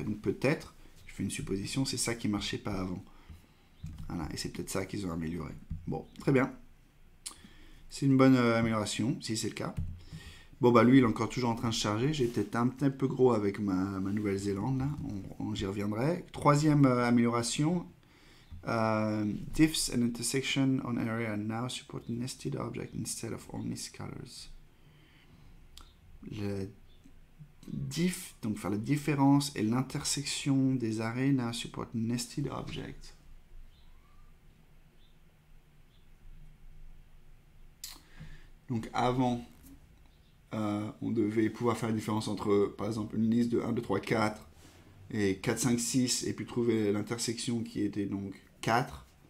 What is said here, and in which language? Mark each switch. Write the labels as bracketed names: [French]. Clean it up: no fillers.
[French] Et donc peut-être, je fais une supposition, c'est ça qui marchait pas avant. Voilà, et c'est peut-être ça qu'ils ont amélioré. Bon, très bien. C'est une bonne amélioration, si c'est le cas. Bon, bah lui, il est encore toujours en train de charger. J'ai peut-être un petit peu gros avec ma Nouvelle-Zélande. J'y reviendrai. Troisième amélioration. [English] Diffs and intersection on area now support nested object instead of only scalars. [French] Le diff, donc faire la différence et l'intersection des arrêts [English] now support nested object. [French] Donc avant, on devait pouvoir faire la différence entre, par exemple, une liste de 1, 2, 3, 4 et 4, 5, 6 et puis trouver l'intersection qui était donc 4.